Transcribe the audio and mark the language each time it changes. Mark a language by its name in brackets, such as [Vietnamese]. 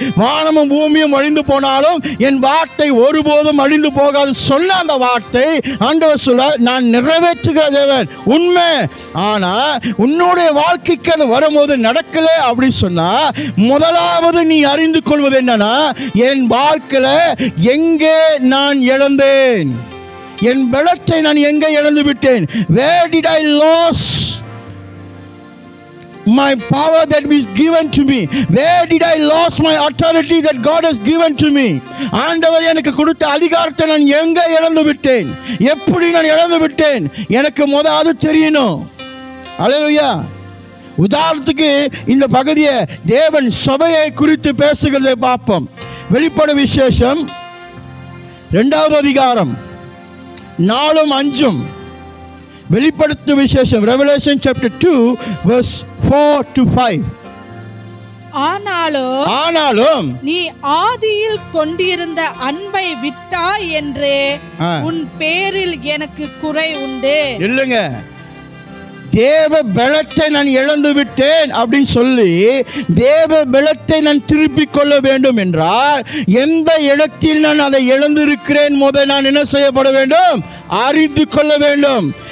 [Tamil] வானமும் பூமியும் அழிந்து போனாலும் என் வார்த்தை ஒருபோதும் அழிந்து போகாது சொன்ன அந்த வார்த்தை ஆண்டவர் சொல்ல, நான் நிறைவேற்றுகிற தேவன், உண்மை. ஆனா உன்னுடைய வாழ்க்கைக்கு அது வரும்போது நடக்கல அப்படி சொன்னா, முதலாவது நீ அறிந்து கொள்வது என்னன்னா, என் வாழ்க்கையில எங்கே நான் இழந்தேன், என் பலத்தை நான் எங்கே இழந்து விட்டேன். [English] Where did I lose my power that was given to me? Where did I lose my authority that God has given to me? [Tamil] ஆண்டவர் எனக்கு கொடுத்த அதிகாரத்தை நான் எங்கே இழந்து விட்டேன், எப்படி நான் இழந்து விட்டேன், எனக்கு அது தெரியணும். அல்லேலூயா. உதாரணத்துக்கு இந்த பகுதியை தேவன் சபையை குறித்து பேசுகிறதை பார்ப்போம். வெளிப்பட விசேஷம் 2வது அதிகாரம் 4-5. [English] வெளிப்படுத்து விசேஷம் Revelation chapter 2 verse 4-5. [Tamil] ஆனாலும் நீ ஆதியில் கொண்டிருந்த அன்பை விட்டாய் என்றே உன் பேரில் எனக்கு குறை உண்டு. இல்லைங்க, தேவ பலத்தை நான் இழந்து விட்டேன் அப்படின்னு சொல்லி தேவ பலத்தை நான் திருப்பிக் கொள்ள வேண்டும் என்றால் எந்த இடத்தில் நான் அதை இழந்திருக்கிறேன் முதல் நான் என்ன செய்யப்பட வேண்டும், அறிந்து கொள்ள வேண்டும்.